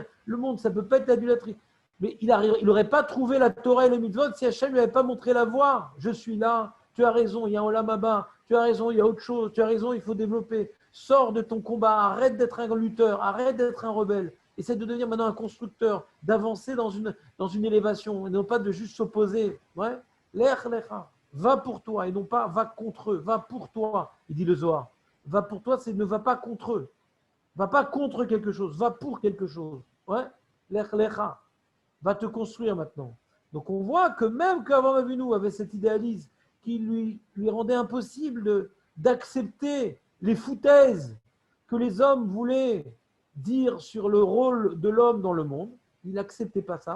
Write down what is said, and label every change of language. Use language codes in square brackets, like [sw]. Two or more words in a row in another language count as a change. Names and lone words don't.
[fr] Le monde, ça ne peut pas être l'adultérie. Mais il n'aurait pas trouvé la Torah et le mitzvot si Hachem ne lui avait pas montré la voie. Je suis là, tu as raison, il y a un [he] עולם הבא, [fr] tu as raison, il y a autre chose, tu as raison, il faut développer. Sors de ton combat, arrête d'être un lutteur, arrête d'être un rebelle. Essaie de devenir maintenant un constructeur, d'avancer dans une élévation, et non pas de juste s'opposer. Ouais. [he] לך לך, [fr] va pour toi, et non pas va contre eux, va pour toi, il dit le Zohar. Va pour toi, c'est ne va pas contre eux. Va pas contre quelque chose, va pour quelque chose. Ouais, [he] לך לך. [fr] Va te construire maintenant. Donc on voit que même qu'Avraham Avinu avait cet idéalisme qui lui rendait impossible d'accepter les foutaises que les hommes voulaient dire sur le rôle de l'homme dans le monde. Il n'acceptait pas ça.